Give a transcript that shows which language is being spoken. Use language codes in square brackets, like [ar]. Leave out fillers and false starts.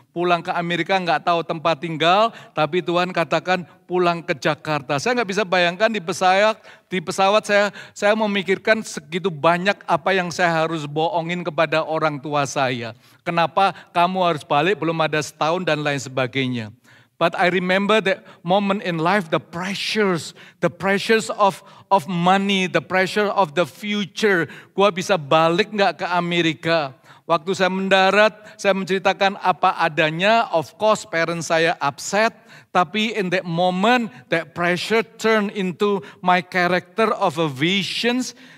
[id] Pulang ke Amerika nggak tahu tempat tinggal, tapi Tuhan katakan pulang ke Jakarta. Saya nggak bisa bayangkan di pesawat saya memikirkan segitu banyak apa yang saya harus bohongin kepada orang tua saya. Kenapa kamu harus balik, belum ada setahun dan lain sebagainya. [en] But I remember that moment in life, the pressures of money, the pressure of the future. [id] Gua bisa balik nggak ke Amerika? Waktu saya mendarat, saya menceritakan apa adanya. [en] Of course, parents [id] saya [en] upset. [id] Tapi [en] in that moment, that pressure turned into my character of a visions.